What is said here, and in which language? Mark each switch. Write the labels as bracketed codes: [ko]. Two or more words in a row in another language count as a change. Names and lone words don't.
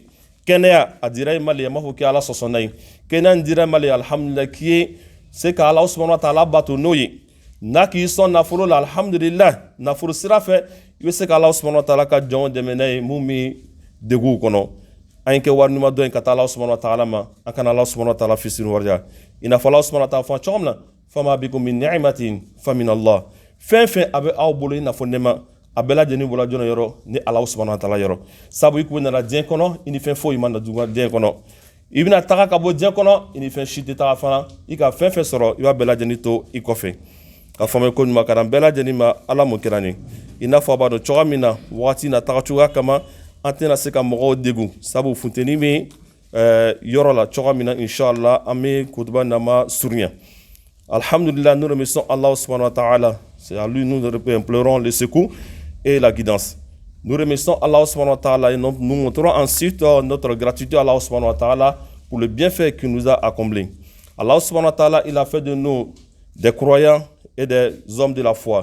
[bm] Kɛnɛya a dira i ma le an b'a fɔ k'i Ala sɔsɔna ye. Kɛnɛya in dira i ma le alhamdulillah k'i ye se ka Ala [ar] سبحانه وتعالى [bm] bato n'o ye. N'a k'i sɔn nafolo la alhamdulillah nafolo sira fɛ i bɛ se ka Ala [ar] سبحانه وتعالى [bm] ka jɔnw dɛmɛ n'a ye mun bɛ deguw kɔnɔ. An ye kɛ wari ɲuman dɔ in ka taa Ala [ar] سبحانه وتعالى [bm] ma an kana Ala [ar] سبحانه وتعالى [bm] fisiri wariya. I n'a fɔ Ala [ar] سبحانه وتعالى [bm] fɔ cogo min na [ar] وما بكم من نعمة فمن الله. [bm] Fɛn fɛn a bɛ aw bolo i n'a fɔ nɛɛma a bɛɛ lajɛlen bɔra jɔn yɔrɔ ni Ala [ar] سبحانه وتعالى [bm] yɔrɔ. Sabu i kun nana diɲɛ kɔnɔ i ni fɛn foyi ma na diɲɛ kɔnɔ. I bɛna taga ka bɔ diɲɛ kɔnɔ i ni fɛn si tɛ taga fana i ka fɛn fɛn sɔrɔ i b'a bɛɛ lajɛlen to i kɔfɛ. Ka faamuya ko ɲuman ka di an bɛɛ lajɛlen ma Ala mun kɛra ni. I n'a fɔ a b'a dɔn cogoya min na wagati na taga cogoya kama an tɛna se ka mɔgɔw degun sabu funteni bɛ yɔrɔ la cogoya min na inshallah an bɛ kutuba nama surunya. [fr] Alhamdulillah, nous remercions Allah [ar] سبحانه وتعالى. [fr] C'est à lui nous implorons le secours et la guidance. Nous remercions Allah [ar] سبحانه وتعالى [fr] et nous montrons ensuite notre gratitude à Allah [ar] سبحانه وتعالى [fr] pour le bienfait qu'il nous a accompli. Allah [ar] سبحانه وتعالى, [fr] il a fait de nous des croyants et des hommes de la foi.